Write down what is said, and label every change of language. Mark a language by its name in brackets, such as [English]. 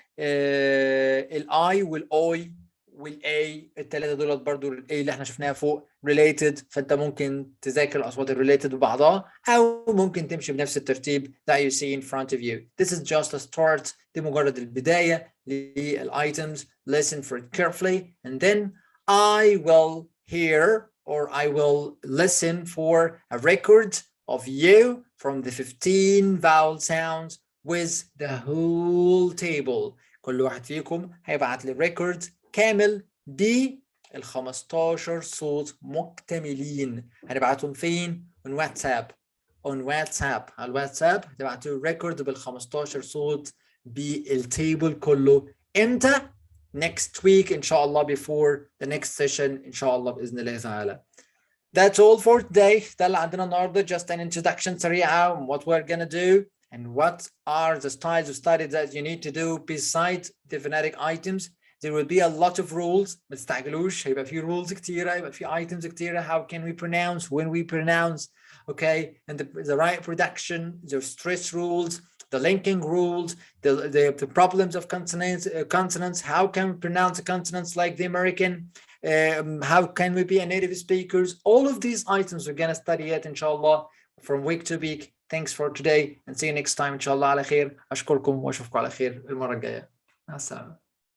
[Arabic] الاي والاوي والاي الثلاثه دول برضو الاي اللي احنا شفناها فوق related. فانت ممكن تذاكر الاصوات الريليتد ببعضها او ممكن تمشي بنفس الترتيب [English] that you see in front of you. This is just a start. [Arabic] دي مجرد البدايه للايتمز. [English] Listen for it carefully and then I will hear or I will listen for a record of you from the 15 vowel sounds with the whole table. [Arabic] كل واحد فيكم هيبعت لي ريكورد كامل بال 15 صوت مكتملين. هنبعتهم فين؟ [English] on WhatsApp. on WhatsApp. [Arabic] على الواتساب هتبعتوا ريكورد بال 15 صوت بالتيبل كله. امتى؟ [English] next week [Arabic] إن شاء الله [English] before the next session [Arabic] إن شاء الله بإذن الله تعالى. [English] That's all for today. [Arabic] ده اللي عندنا النهارده. [English] Just an introduction سريعة on what we're gonna do and what are the styles of study that you need to do besides the phonetic items. There will be a lot of rules. [Arabic] ما تستعجلوش. هيبقى في rules كتيرة. هيبقى في items كتيرة. [English] How can we pronounce? When we pronounce. Okay. And the right production. The stress rules. The linking rules. The problems of consonants. How can we pronounce the consonants like the American? How can we be a native speakers? All of these items we're going to study it inshallah from week to week. Thanks for today and see you next time inshallah [Arabic] على خير. أشكركم وأشوفكم على خير المرة الجاية. مع السلامة.